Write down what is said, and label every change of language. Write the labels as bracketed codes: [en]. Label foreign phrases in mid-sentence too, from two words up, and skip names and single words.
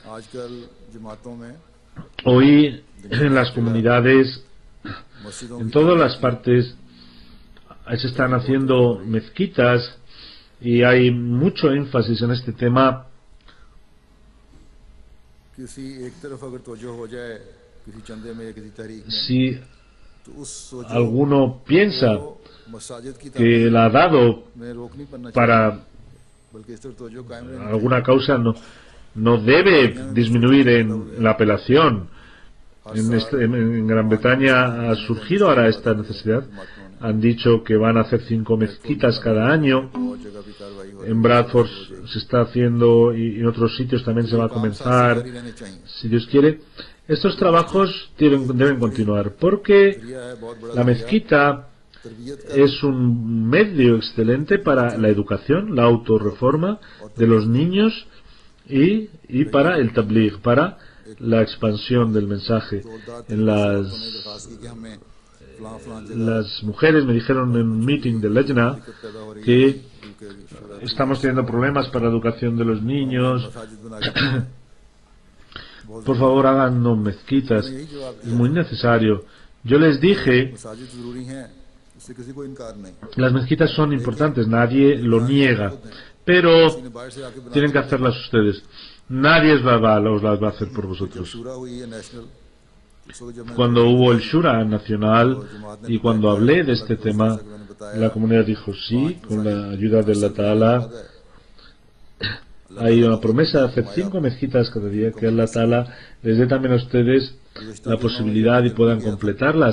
[es] Hoy en las comunidades, en todas las partes, se están haciendo mezquitas y hay mucho énfasis en este tema, [ur] کسی ایک طرف اگر توجہ ہو جائے کسی چندے میں یا کسی تحریک میں [es] Si [ur] تو اس سوجو [es] alguno piensa [ur] کو مساجد کی [es] que [ur] تعمیر [es] la ha dado [ur] میں روک نہیں پڑنا چاہیے [es] para [ur] بلکہ اس طرف توجہ قائم رہنی [es] alguna causa, no debe disminuir en la apelación. En Gran Bretaña ha surgido ahora esta necesidad. Han dicho que van a hacer 5 mezquitas cada año. [ur] اور جگہ بھی کارروائی ہو [es] En Bradford se está haciendo y en otros sitios también se va a comenzar, [ur] جاری رہنے چاہیے [es] si Dios quiere. Estos trabajos deben continuar porque [ur] کریا ہے بہت بڑا [es] la mezquita [ur] تربیت کا [es] es un medio excelente para la educación, la autorreforma de los niños y para el tabligh, para la expansión del mensaje. En [ur] ہمیں درخواست کی کہ ہمیں فلاں فلاں جگہ [es] las mujeres me dijeron en un meeting de Lejna [ur] پیدا ہو رہی [es] que [ur] ہے کیونکہ [es] estamos teniendo problemas para la educación de los niños. [ur] مساجد بنا کے [es] Por favor, hagan mezquitas. [ur] یہی جواب [es] Es muy necesario. Yo les dije, [ur] مساجد ضروری ہیں اس سے کسی کو انکار نہیں [es] las mezquitas son importantes, nadie lo niega, pero [ur] کسی نے باہر سے آکے بنا [es] tienen que hacerlas ustedes. Nadie os las va a hacer por [ur] جب [es] vosotros. [ur] شوریٰ ہوئی ہے نیشنل [es] Cuando hubo el Shura nacional y cuando hablé de este tema, la comunidad dijo sí, con la ayuda de Allah Ta'ala. Hay una promesa de hacer 5 mezquitas cada día, que Allah Ta'ala les dé también a ustedes la posibilidad y puedan completarlas.